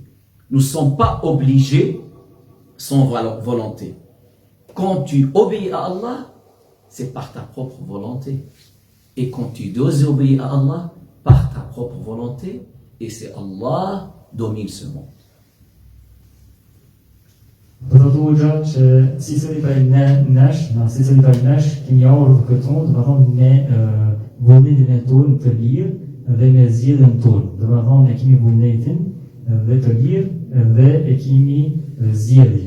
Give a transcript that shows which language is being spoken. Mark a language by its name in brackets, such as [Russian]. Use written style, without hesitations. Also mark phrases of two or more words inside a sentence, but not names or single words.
[French] Nous ne sommes pas obligés sans volonté. Quand tu obéis à Allah, c'est par ta propre volonté. Et quand tu désobéis à Allah, par ta propre volonté, et c'est Allah domine ce monde. [Albanian] Përdo gja që si cili prej nesh, si cili prej nesh, kemi ardhur këtu, do të thonë me vullnetin e tonë të lirë dhe me zgjedhjen tonë. Do të thonë ne kemi vullnetin dhe të lirë dhe e kemi zgjedhjen.